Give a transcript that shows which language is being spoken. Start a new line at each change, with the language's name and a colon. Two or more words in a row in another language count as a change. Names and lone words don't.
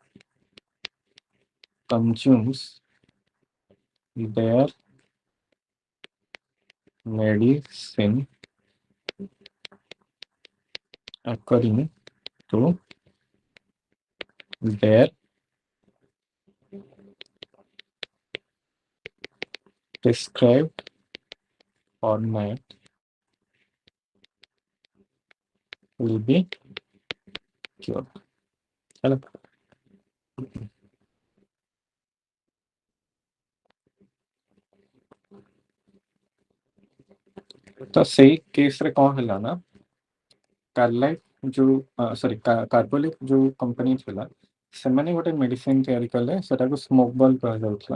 English: consumes their medicine according to their prescribed format will be cured ହେଲା।
Odia: ତ ସେଇ କେସରେ କଣ ହେଲା ନା କାର୍ଲାଇଟ୍ ଯୋଉ ସରି କାର୍ବୋଲିକ୍ ଯୋଉ କମ୍ପାନୀ ଥିଲା ସେମାନେ ଗୋଟେ ମେଡିସିନ ତିଆରି କଲେ ସେଟାକୁ
English: smoke ball
Odia: କୁହାଯାଉଥିଲା।